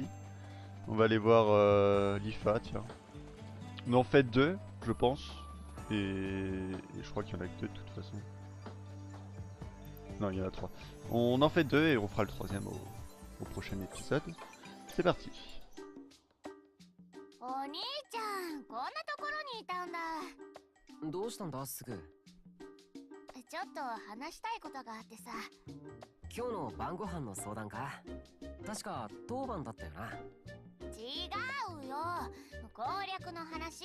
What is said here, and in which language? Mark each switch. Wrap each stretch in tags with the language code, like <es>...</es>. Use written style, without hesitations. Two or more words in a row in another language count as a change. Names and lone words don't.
<fr>On va aller voir l'IFA, tiens. On en fait 2, je pense. Et je crois qu'il y en a que 2 de toute façon. Non, il y en a 3. On en fait 2 et on fera le troisième au prochain épisode. C'est parti.</fr> <ja>お兄ちゃん、こんなところにいたんだ。どうしたんだすぐ。ちょっと話したいことがあってさ。今日の晩ご飯の相談か。確か当番だったよな。違うよ、攻略の話。</ja>